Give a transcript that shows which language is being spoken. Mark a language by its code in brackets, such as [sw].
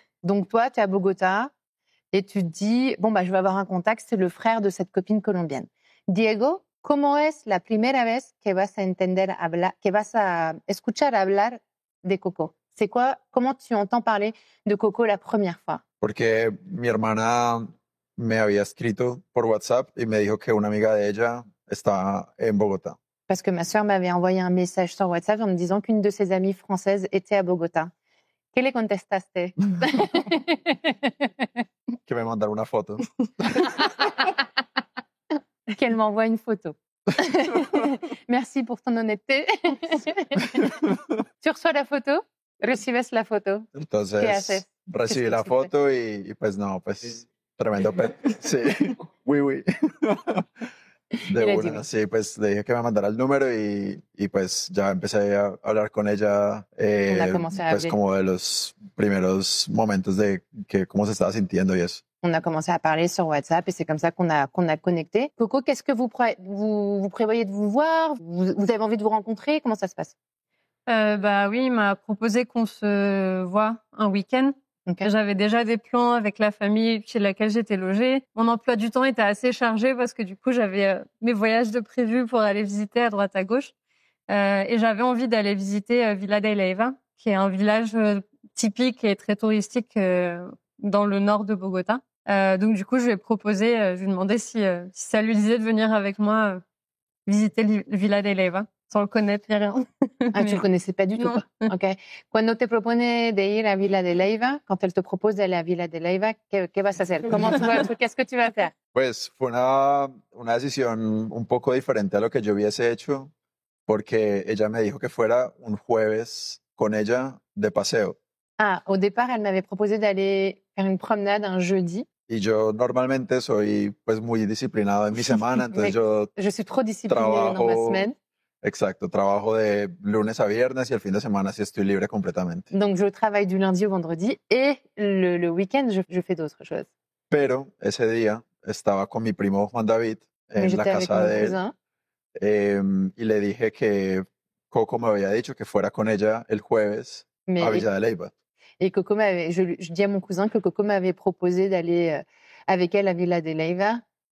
[fr] Donc, toi, tu es à Bogota et tu te dis « Bon, je vais avoir un contact, c'est le frère de cette copine colombienne. » Diego, [es] ¿cómo es la primera vez que vas a escuchar hablar de Coco? [fr] C'est quoi? Comment tu entends parler de Coco la première fois? [es] Porque mi hermana me había escrito por WhatsApp y me dijo que una amiga de ella estaba en Bogotá. [fr] Parce que ma sœur m'avait envoyé un message sur WhatsApp en me disant qu'une de ses amies françaises était à Bogota. [es] ¿Qué le contestaste? Que me mandara una foto. [fr] Qu'elle m'envoie une photo. Merci pour ton honnêteté. Tu reçois la photo? [es] ¿Recibes la foto? Entonces, ¿Qué haces? recibí la foto y pues no, pues tremendo pet. Sí, oui. De una, sí, pues le dije que me mandara el número y pues ya empecé a hablar con ella, pues como de los primeros momentos de que cómo se estaba sintiendo y eso. [fr] On a commencé à parler sur WhatsApp et c'est comme ça qu'on a connecté. Coco, qu'est-ce que vous prévoyez de vous voir? Vous avez envie de vous rencontrer? Comment ça se passe? Oui, il m'a proposé qu'on se voit un week-end. J'avais déjà des plans avec la famille chez laquelle j'étais logée. Mon emploi du temps était assez chargé parce que du coup, j'avais mes voyages de prévus pour aller visiter à droite à gauche. Et j'avais envie d'aller visiter Villa de Leyva, qui est un village typique et très touristique dans le nord de Bogota. Donc du coup, je lui ai proposé, je lui ai demandé si ça lui disait de venir avec moi visiter Villa de Leyva. Sans le connaître, rien. Ah, tu le connaissais pas du tout, quoi. Ok. [es] Cuando te propone de ir a Villa de Leyva, [fr] quand elle te propose d'aller à Villa de Leyva, [es] ¿qué vas a hacer? [fr] Qu'est-ce que tu vas faire? [es] Pues fue una decisión un poco diferente a lo que yo hubiese hecho, porque ella me dijo que fuera un jueves con ella de paseo. [fr] Ah, au départ, elle m'avait proposé d'aller faire une promenade un jeudi. [es] Y yo normalmente soy pues muy disciplinado en mi semana, entonces [fr] je suis trop disciplinée dans ma semaine. [es] Exacto, trabajo de lunes a viernes y el fin de semana sí estoy libre completamente. [fr] Donc je travaille du lundi au vendredi et le week-end, je fais d'autres choses. [es] Pero ese día estaba con mi primo Juan David en la casa de él y le dije que Coco me había dicho que fuera con ella el jueves a Villa de Leyva. [fr] Et Coco je dis à mon cousin que Coco m'avait proposé d'aller avec elle à Villa de Leyva.